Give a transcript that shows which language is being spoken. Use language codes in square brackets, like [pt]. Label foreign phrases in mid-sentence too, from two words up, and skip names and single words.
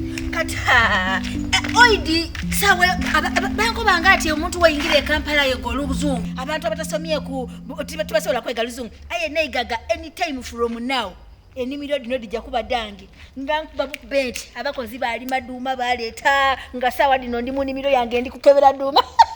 [xog] Kata, eh, oidi, sawe, aba-, aba-, bankobanga ati omuntu wayingira e Kampala yego oluzungu. Abantu abatasomye ku, bu-, tiba-, tibasobola kwega luzungu. Aye, naye gaga, [en] anytime from now, [xog] ennimiro dino dijja kuba dange. Nga nkuba bukube nti abakozi baali maduuma baleeta, nga saawa dino ndi mu nnimiro yange ndi kukebera duuma.